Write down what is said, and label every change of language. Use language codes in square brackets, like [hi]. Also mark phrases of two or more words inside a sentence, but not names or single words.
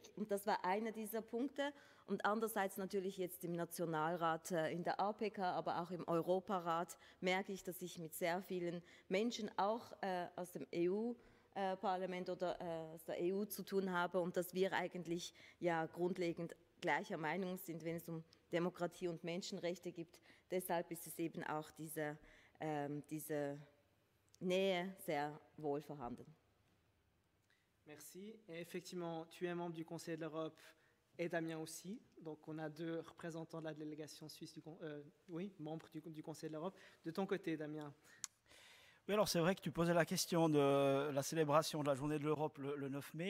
[de] Und das war einer dieser Punkte. Und andererseits natürlich jetzt im Nationalrat, in der APK, aber auch im Europarat merke ich, dass ich mit sehr vielen Menschen auch aus dem EU-Parlament oder aus der EU zu tun habe und dass wir eigentlich ja grundlegend gleicher Meinung sind, wenn es um Demokratie und Menschenrechte geht. Deshalb ist es eben auch diese Nähe sehr wohl vorhanden. [fr] Merci. Et effectivement, tu es membre du Conseil de l'Europe et Damien aussi. Donc, on a deux représentants de la délégation suisse, membres du Conseil de l'Europe. De ton côté, Damien. Oui, alors c'est vrai que tu posais la question de la célébration de la journée de l'Europe le 9 mai.